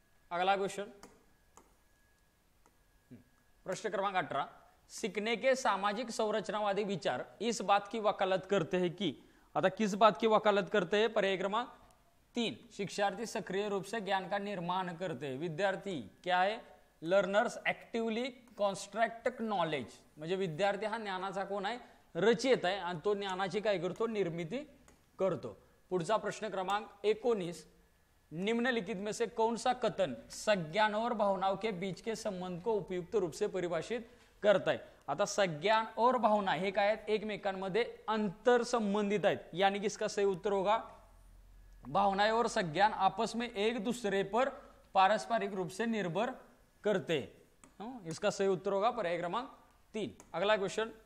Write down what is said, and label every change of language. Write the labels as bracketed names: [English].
[Hindi] अगला क्वेश्चन, प्रश्न क्रमांक 18, सीखने के सामाजिक संरचनावादी विचार इस बात की वकालत करते हैं कि। आता किस बात की वकालत करते हैं, पर्याय क्रमांक 3, शिक्षार्थी सक्रिय रूप से ज्ञान का निर्माण करते हैं। विद्यार्थी क्या है, [English] learners actively construct knowledge, [Marathi] म्हणजे विद्यार्थी हा ज्ञानाचा कोण आहे, रचयिता आहे आणि तो ज्ञानाची काय करतो, निर्मिती करतो। पुढचा प्रश्न [Hindi] क्रमांक 19, निम्नलिखित में से कौन सा कथन संज्ञान और भावनाओं के बीच के संबंध को उपयुक्त रूप से परिभाषित करता है। आता संज्ञान और भावना [Marathi] हे काय आहेत, एकमेकांमध्ये अंतर संबंधित आहेत, [Hindi] यानी कि इसका सही उत्तर होगा भावनाएं और संज्ञान आपस में एक दूसरे पर पारस्परिक रूप से निर्भर करते हैं। इसका सही उत्तर होगा पर्याय क्रमांक 3। अगला क्वेश्चन,